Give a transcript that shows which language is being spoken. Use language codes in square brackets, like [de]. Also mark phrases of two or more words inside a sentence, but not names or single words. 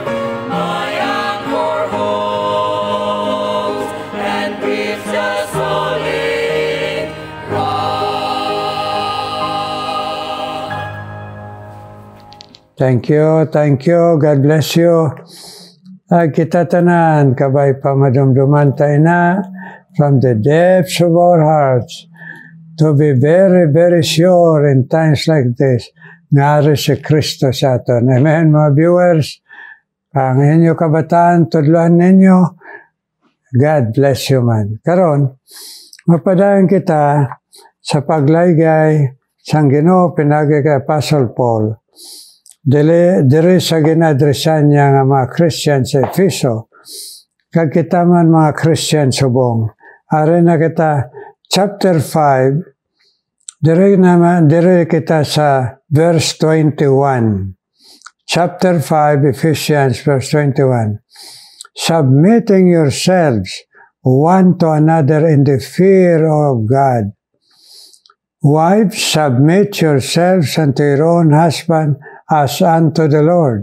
[en] My anchor holds and gives a solid rock. Thank you, thank you. God bless you. [hil] Kita tanan, kabay pa madumduman tayo na [en] from the depths of our hearts to be very, very sure in times like this, [hil] ngari si Kristo sa aton. Amen, mga viewers. Ang inyo kabataan, tudluhan ninyo. [en] God bless you, man. [hil] Karon, mapadayon kita sa paglaygay sang Ginoo pinagi kay Apostle Paul. Dili sa ginadresan niya nga mga Christian sa Efeso. Kag kita man mga Christian subong. Are na kita chapter 5. Dire kita sa verse 21. [en] Chapter 5, Ephesians, verse 21. Submitting yourselves one to another in the fear of God. Wives, submit yourselves unto your own husband as unto the Lord.